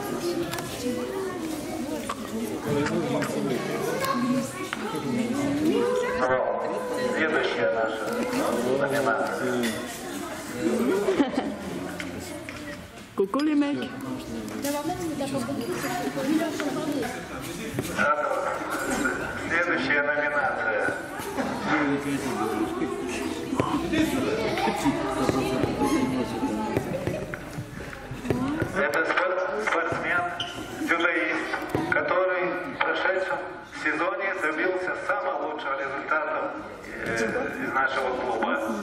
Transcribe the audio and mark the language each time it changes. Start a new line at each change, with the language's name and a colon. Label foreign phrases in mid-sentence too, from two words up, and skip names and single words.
Russian: Следующая наша номинация.
French: Coucou les mecs.
Russian: Следующая номинация. Это спортсмен, дзюдоист, который в прошедшем сезоне добился самых лучших результатов из нашего клуба.